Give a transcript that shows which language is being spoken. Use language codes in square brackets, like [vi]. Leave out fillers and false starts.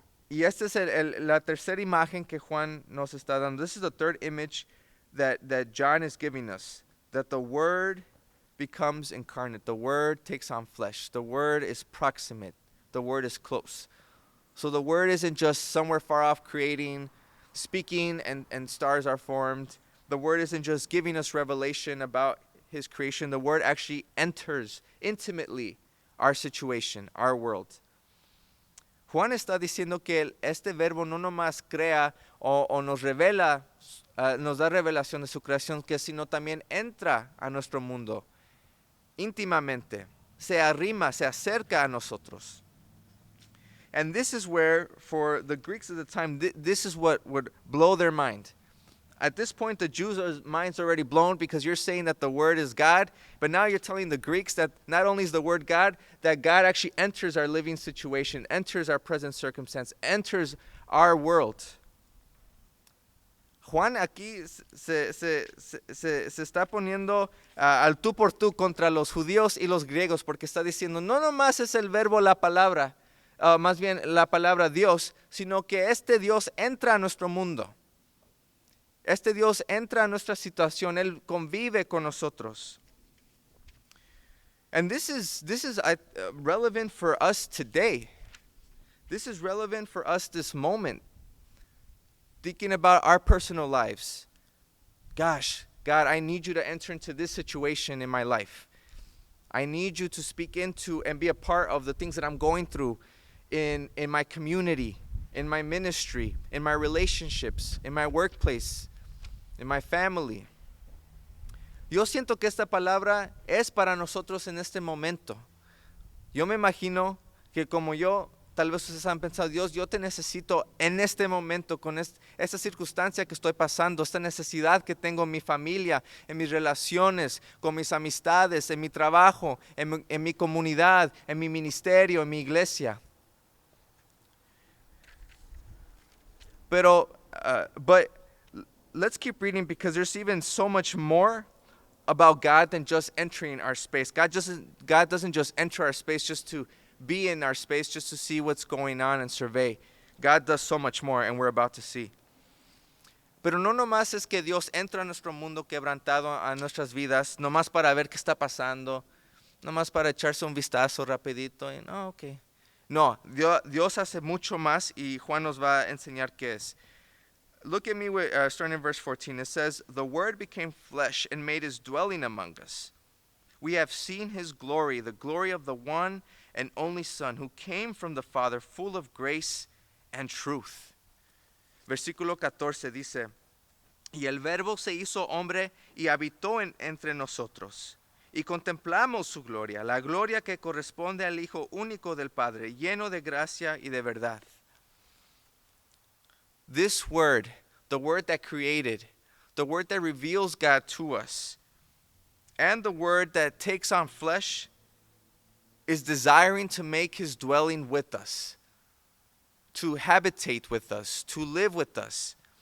[es] Y esta es la tercera imagen que Juan nos está dando. [en] This is the third image that John is giving us. That the Word becomes incarnate. The Word takes on flesh. The Word is proximate. The Word is close. So the Word isn't just somewhere far off creating, speaking, and stars are formed. The Word isn't just giving us revelation about His creation. The Word actually enters intimately our situation, our world. [es] Juan está diciendo que este verbo no nomás crea o nos revela, nos da revelación de su creación, que sino también entra a nuestro mundo íntimamente, se arrima, se acerca a nosotros. [en] And this is where, for the Greeks at the time, this is what would blow their mind. At this point, the Jews' minds are already blown because you're saying that the Word is God, but now you're telling the Greeks that not only is the Word God, that God actually enters our living situation, enters our present circumstance, enters our world. [es] Juan aquí se está poniendo al tú por tú contra los judíos y los griegos, porque está diciendo, no nomás es el verbo la palabra, más bien la palabra Dios, sino que este Dios entra a nuestro mundo. Este Dios entra a nuestra situación, Él convive con nosotros. [en] And this is relevant for us today. This is relevant for us this moment. Thinking about our personal lives. Gosh, God, I need you to enter into this situation in my life. I need you to speak into and be a part of the things that I'm going through in my community, in my ministry, in my relationships, in my workplace, in my family. [es] Yo siento que esta palabra es para nosotros en este momento. Yo me imagino que como yo, tal vez ustedes han pensado, Dios, yo te necesito en este momento, con esta circunstancia que estoy pasando, esta necesidad que tengo en mi familia, en mis relaciones, con mis amistades, en mi trabajo, en mi comunidad, en mi ministerio, en mi iglesia. [en] But let's keep reading, because there's even so much more about God than just entering our space. God doesn't just enter our space just to be in our space, just to see what's going on and survey. God does so much more, and we're about to see. [es] Pero no nomás es que Dios entra a nuestro mundo quebrantado, a nuestras vidas, nomás para ver qué está pasando, nomás para echarse un vistazo rapidito y no, okay. No, Dios hace mucho más, y Juan nos va a enseñar qué es. [en] Look at me, starting in verse 14. It says, "The Word became flesh and made His dwelling among us. We have seen His glory, the glory of the one and only Son, who came from the Father, full of grace and truth." [es] Versículo 14 dice, "Y el Verbo se hizo hombre y habitó entre nosotros. Y contemplamos su gloria, la gloria que corresponde al Hijo único del Padre, lleno de gracia y de verdad." [en] This Word, the Word that created, the Word that reveals God to us, and the Word that takes on flesh, is desiring to make His dwelling with us, to habitate with us, to live with us.